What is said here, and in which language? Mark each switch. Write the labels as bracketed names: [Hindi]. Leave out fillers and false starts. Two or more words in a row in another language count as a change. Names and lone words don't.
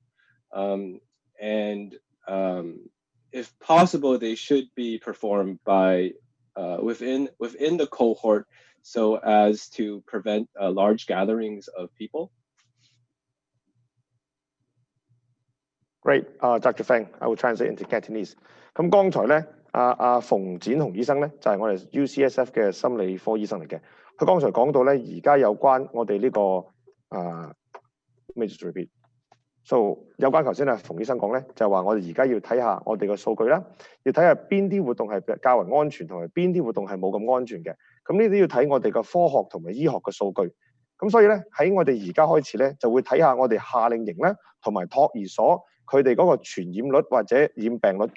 [English] And if possible, they should be performed by within the cohort so as to prevent large gatherings of people. Great, Dr. Feng, I will translate into Cantonese. [Cantonese] 咁剛才咧，馮展雄醫生咧就係我哋 UCSF 嘅心理科醫生嚟嘅。佢剛才講到咧，而家有關我哋呢個 [English] just repeat。 [Cantonese] So 有關頭先馮醫生講咧，就係話我哋而家要睇下我哋嘅數據啦，要睇下邊啲活動係較為安全，同埋邊啲活動係冇咁安全嘅。咁呢啲要睇我哋嘅科學同埋醫學嘅數據。咁所以咧喺我哋而家開始咧，就會睇下我哋夏令營咧同埋托兒所佢哋嗰個傳染率或者染病率嘅。